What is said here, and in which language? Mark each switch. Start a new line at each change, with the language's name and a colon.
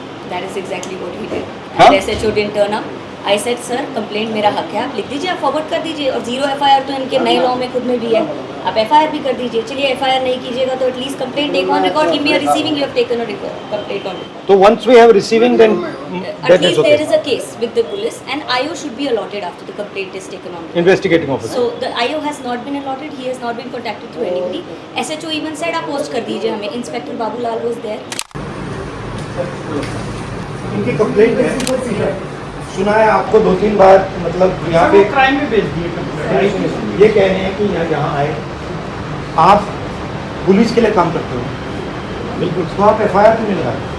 English: that is exactly what he did
Hindi: हाँ?
English: And SHO didn't turn up. I said sir
Hindi: complaint मेरा हक है, आप लिख दीजिए, आप फॉरवर्ड कर दीजिए। और 0 एफआईआर तो इनके नए लॉ में खुद में भी है, आप एफआईआर भी कर दीजिए। चलिए एफआईआर नहीं कीजिएगा तो
English: At least complaint take on record, give me a receiving you have taken a complaint on record. तो once we have receiving then At that is least there is okay. a case with the police and IO should be allotted after the complaint is taken on. Investigating officer. So the IO has not been allotted, he has not been contacted through anybody. SHO even said
Hindi: आप post कर दीजिए हमें, inspector Babulal
English: was there.
Hindi: इनकी complaint है, सुना है आपको 2-3 बार, मतलब यहाँ पे क्राइम में भेज दिए कंप्लेंट। ये कह रहे हैं कि यहाँ आए, आप पुलिस के लिए काम करते हो, बिल्कुल, तो आप एफआईआर क्यों नहीं लगाए?